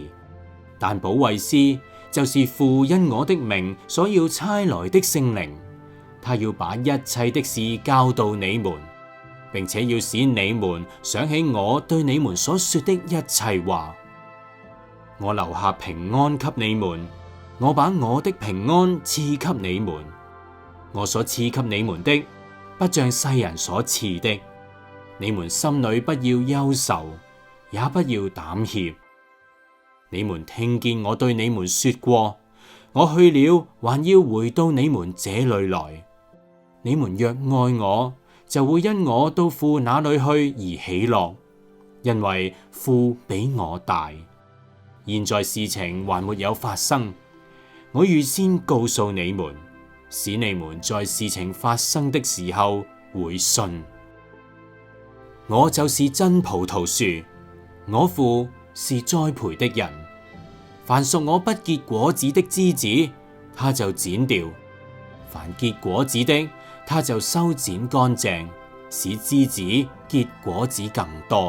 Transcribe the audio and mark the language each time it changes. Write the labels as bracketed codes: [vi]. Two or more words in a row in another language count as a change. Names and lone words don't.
[zh] 但保惠師，就是父因我的名所要差來的聖靈，他要把一切的事教導你們，並且要使你們想起我對你們所說的一切話。我留下平安給你們，我把我的平安賜給你們。我所賜給你們的，不像世人所賜的。你們心裏不要憂愁，也不要膽怯。你們聽見我對你們說過，我去了，還要回到你們這裏來。你們若愛我，就會因我到父那裏去而喜樂，因為父比我大。現在事情還沒有發生，我預先告訴你們，使你們在事情發生的時候會信。我就是真葡萄樹，我父是栽培的人。凡屬我不結果子的枝子，他就剪掉；凡結果子的，他就修剪乾淨，使枝子結果子更多。